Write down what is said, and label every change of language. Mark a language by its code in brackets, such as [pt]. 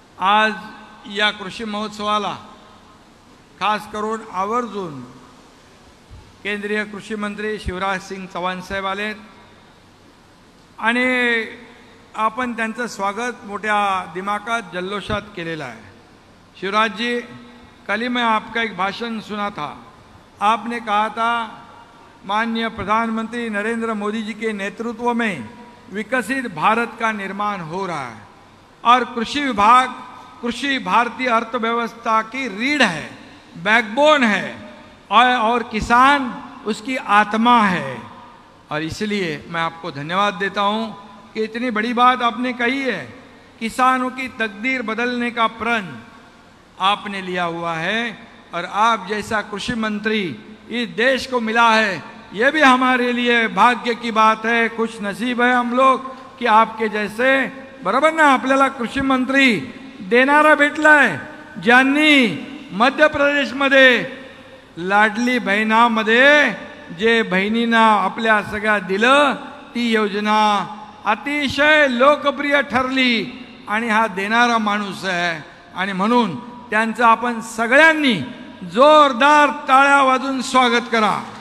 [mr] आज या कृषी महोत्सवाला खास करून आवर्जून केंद्रीय कृषी मंत्री शिवराज सिंग चौहान साहेब आलेत आणि आपण त्यांचं स्वागत मोठ्या दिमाखात जल्लोषात केलेलं आहे. [hi] शिवराज जी, कल ही मैं आपका एक भाषण सुना था. आपने कहा था माननीय प्रधानमंत्री नरेंद्र मोदी जी के नेतृत्व में विकसित भारत का निर्माण हो रहा है और कृषि विभाग कृषि भारतीय अर्थव्यवस्था की रीढ़ है, बैकबोन है और किसान उसकी आत्मा है. और इसलिए मैं आपको धन्यवाद देता हूं कि इतनी बड़ी बात आपने कही है. किसानों की तकदीर बदलने का प्रण आपने लिया हुआ है और आप जैसा कृषि मंत्री इस देश को मिला है, ये भी हमारे लिए भाग्य की बात है. खुश नसीब है हम लोग कि आपके जैसे, [mr] बरोबर ना, आपल्याला कृषी मंत्री देणारा भेटलाय, ज्यांनी मध्य प्रदेशमध्ये लाडली बहिणामध्ये जे बहिणींना आपल्या सगळ्या दिलं ती योजना अतिशय लोकप्रिय ठरली आणि हा देणारा माणूस आहे आणि म्हणून त्यांचं आपण सगळ्यांनी जोरदार टाळ्या वाजून स्वागत करा.